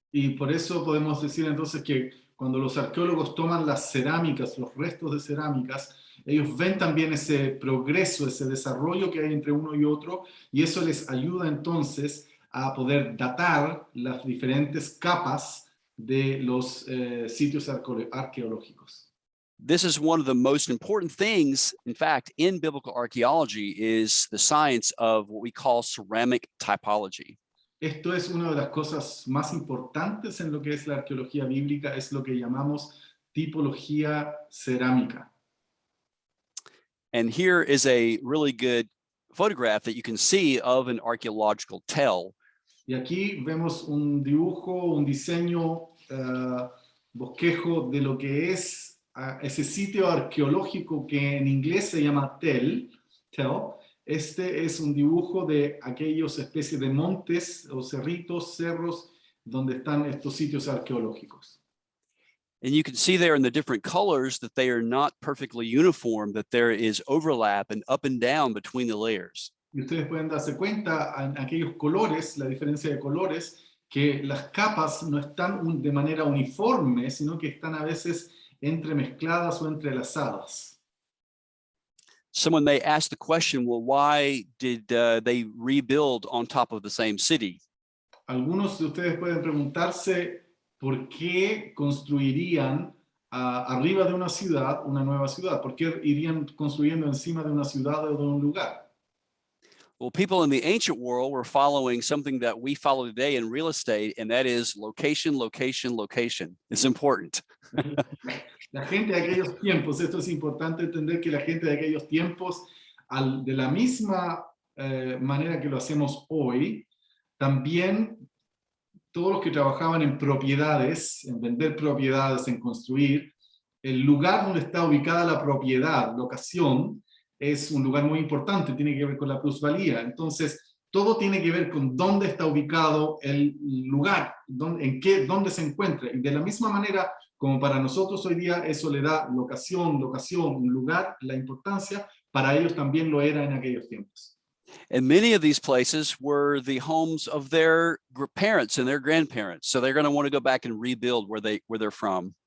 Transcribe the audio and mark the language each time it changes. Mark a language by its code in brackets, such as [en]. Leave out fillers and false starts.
[es] Y por eso podemos decir entonces que cuando los arqueólogos toman las cerámicas, los restos de cerámicas, ellos ven también ese progreso, ese desarrollo que hay entre uno y otro, y eso les ayuda entonces a poder datar las diferentes capas de los sitios arqueológicos. [en] This is one of the most important things, in fact, in biblical archaeology is the science of what we call ceramic typology. [es] Esto es una de las cosas más importantes en lo que es la arqueología bíblica, es lo que llamamos tipología cerámica. [en] And here is a really good photograph that you can see of an archaeological tell. [es] Y aquí vemos un dibujo, un diseño, bosquejo de lo que es ese sitio arqueológico que en inglés se llama tell. Este es un dibujo de aquellos especies de montes o cerritos, cerros, donde están estos sitios arqueológicos. [en] And you can see there in the different colors that they are not perfectly uniform, that there is overlap and up and down between the layers. [es] Y ustedes pueden darse cuenta en aquellos colores, la diferencia de colores, que las capas no están de manera uniforme, sino que están a veces entremezcladas o entrelazadas. [en] Someone may ask the question, well, why did they rebuild on top of the same city? [es] Algunos de ustedes pueden preguntarse por qué construirían arriba de una ciudad una nueva ciudad. ¿Por qué irían construyendo encima de una ciudad o de un lugar? [en] Well, people in the ancient world were following something that we follow today in real estate, and that is location, location, location. It's important. [es] La gente de aquellos tiempos, esto es importante entender que la gente de aquellos tiempos, de la misma manera que lo hacemos hoy, también todos los que trabajaban en propiedades, en vender propiedades, en construir, el lugar donde está ubicada la propiedad, locación, es un lugar muy importante, tiene que ver con la plusvalía. Entonces, todo tiene que ver con dónde está ubicado el lugar, dónde se encuentra. Y de la misma manera, como para nosotros hoy día eso le da locación, un lugar, la importancia, para ellos también lo era en aquellos tiempos. [en] And many of these places were the homes of their parents and their grandparents. So they're going to want to go back and rebuild where they're from.